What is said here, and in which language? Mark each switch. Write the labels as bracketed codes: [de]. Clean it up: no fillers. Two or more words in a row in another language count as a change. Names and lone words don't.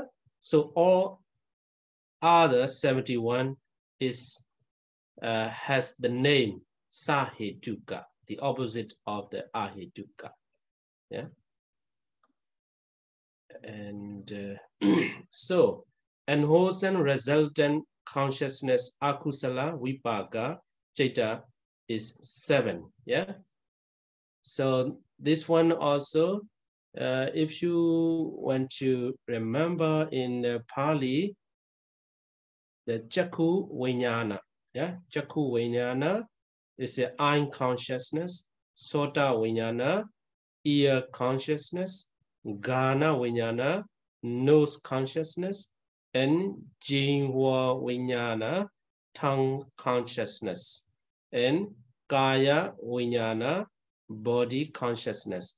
[en] So all other 71 is has the name Sahetuka, the opposite of the Ahetuka. Yeah. And so unwholesome resultant consciousness [pi] akusala vipaka cheta [en] is 7. Yeah. So this one also, if you want to remember in Pali, the [pi] Jaku Vijnana, [en] yeah, [pi] Jaku Vijnana [en] is an eye consciousness, [pi] Sota Vijnana, [en] ear consciousness, [pi] Ghana Vijnana, [en] nose consciousness, and [pi] Jinhwa Vijnana, [en] tongue consciousness, and [pi] Kaya Vijnana, [en] body consciousness.